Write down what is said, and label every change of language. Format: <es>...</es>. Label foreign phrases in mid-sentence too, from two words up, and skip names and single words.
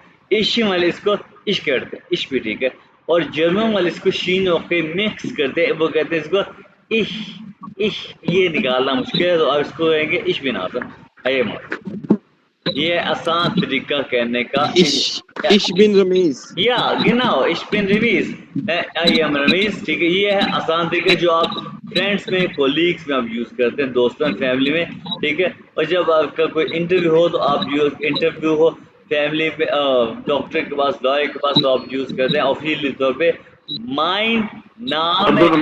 <hi>एशियन वाले इसको इश कहते हैं, इश भी ठीक है। और जर्मन वाले इसको शीन और खे मिक्स करते हैं, वो कहते हैं इसको इश इश। ये निकालना मुश्किल है, तो आप इसको कहेंगे</hi> <de>ich bin Azam.</de> <hi>आइए ये आसान तरीका कहने का।</hi> <de>ich bin Ramiz. या genau, ich bin रमीज,</de> <en>I am Ramiz.</en> <hi>ठीक है, ये है आसान तरीके जो आप फ्रेंड्स में, कोलीग्स में आप यूज करते हैं, दोस्तों फैमिली में। ठीक है, और जब आपका कोई इंटरव्यू हो तो आप इंटरव्यू हो फैमिली में, डॉक्टर के पास, लॉयर के पास, तो आप यूज करते हैं ऑफिशियली तौर पे</hi> <de>mein Name</de> <hi>है।</hi>